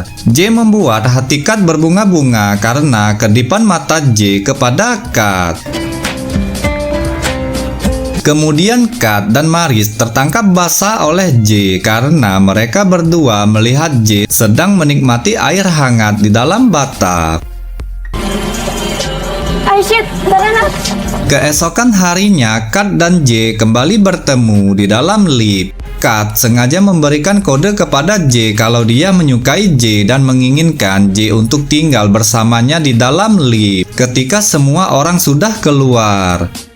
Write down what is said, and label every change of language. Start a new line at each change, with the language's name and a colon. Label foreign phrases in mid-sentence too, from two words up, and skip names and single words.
Indonesian: J membuat hati Kat berbunga-bunga karena kedipan mata J kepada Kat. Kemudian Kat dan Maris tertangkap basah oleh J karena mereka berdua melihat J sedang menikmati air hangat di dalam bathtub.
Filipino: Ay, shit! Tara na!
Indonesian: Keesokan harinya, Kat dan J kembali bertemu di dalam lift. Kat sengaja memberikan kode kepada J kalau dia menyukai J dan menginginkan J untuk tinggal bersamanya di dalam lift ketika semua orang sudah keluar.